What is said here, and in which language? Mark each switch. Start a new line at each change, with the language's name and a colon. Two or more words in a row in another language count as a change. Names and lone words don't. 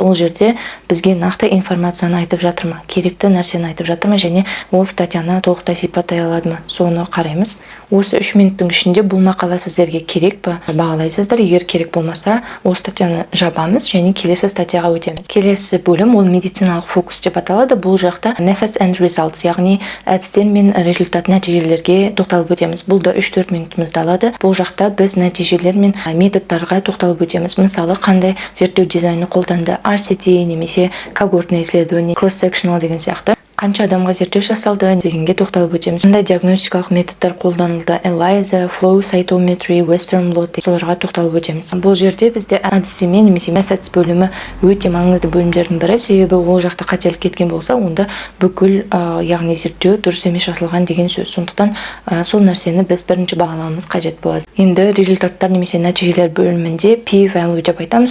Kazakh: Ол жерде бізге нақты информацияны айтып жатыр ма? Керекті нәрсені айтып жатыр ма және ол статьяны толықтай сипаттай алады ма? Соны қараймыз. Осы 3 минуттың ішінде бұл мақала сіздерге керек па? Бағалайсыздар. Егер керек болмаса, ол статьяны жабамыз және келесі статьяға өтеміз. Келесі бөлім ол медициналық фокус деп аталады. Бұл жақта
English: methods and results,
Kazakh: яғни әдістер мен результат нәтижелерге тоқталып өтеміз. Бұл да 3-4 минутымызды алады. Бұл жақта біз нәтижелер мен методтарға тоқталып өтеміз. Мысалы, қандай зерттеу дизайны қолданды, RCT немесе
Russian: когортное исследование,
Kazakh: cross-sectional деген сияқты. Қанша адамға зерттеу жасалды дегенге тоқталып өтеміз. Қандай диагностикалық методтар қолданылды,
English: ELISA, flow cytometry, western blot,
Kazakh: соларға тоқталып өтеміз. Бұл жерде бізде әдістеме немесе methods бөлімі өте маңызды бөлімдердің бірі, себебі ол жақта қателік кеткен болса, онда бүкіл яғни зерттеу дұрыс емес жасалған деген сөз. Сондықтан сол нәрсені біз бірінші бағалауымыз қажет болады. Енді результаттар немесе нәтижелер бөлімінде p-value деп айтамыз.